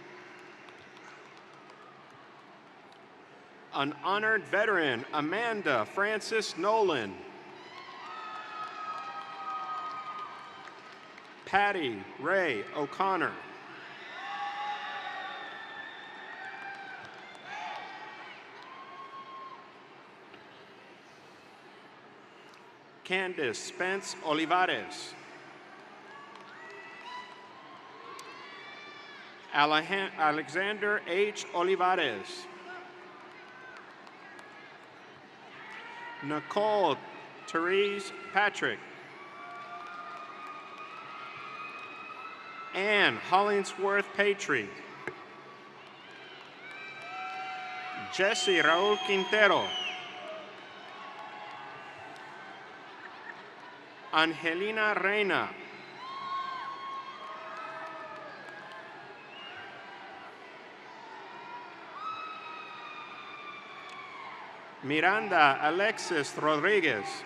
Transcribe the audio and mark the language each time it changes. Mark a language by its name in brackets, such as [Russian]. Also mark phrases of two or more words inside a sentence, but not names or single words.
[English] An honored veteran, Amanda Francis Nolan. Patty Ray O'Connor. Candace Spence Olivares. Alexander H. Olivares. Nicole Therese Patrick. Ann Hollingsworth Patry. Jesse Raul Quintero. Angelina Reina. Miranda Alexis Rodriguez.